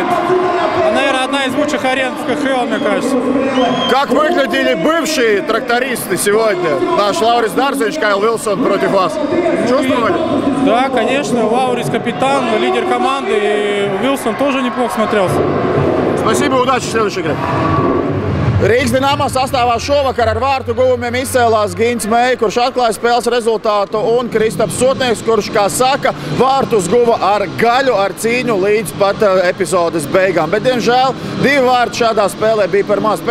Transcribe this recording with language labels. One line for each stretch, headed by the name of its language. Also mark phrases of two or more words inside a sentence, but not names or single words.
Russian: Наверное, одна из лучших арен в КХЛ, мне кажется. Как выглядели бывшие трактористы сегодня? Наш Лаурис Дарзович, Кайл Вилсон против вас. Чувствовали? Да, конечно. Лаурис капитан, лидер команды, и Вилсон тоже неплохо смотрелся. Спасибо, удачи в следующей игре.
Latvian: Rīgas Dinamo sastāvā šovakar ar vārtu guvumiem izcēlās Gints Meija, kurš atklāja spēles rezultātu, un Kristaps Sotnieks, kurš, kā saka, vārtus guva ar gaļu, ar cīņu līdz pat epizodes beigām. Bet, diemžēl, 2 vārti šādā spēlē bija par maz.